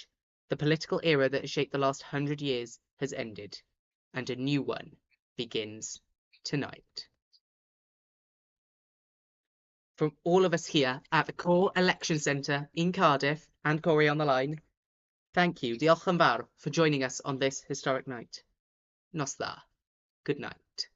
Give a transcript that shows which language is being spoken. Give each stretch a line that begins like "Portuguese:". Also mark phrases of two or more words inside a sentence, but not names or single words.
English: The political era that has shaped the last 100 years has ended, and a new one begins tonight. From all of us here at the Core Election Centre in Cardiff and Corey on the line, thank you,
Welsh: diolch yn fawr,
English: for joining us on this historic night.
Welsh: Nos dda.
English: Good night.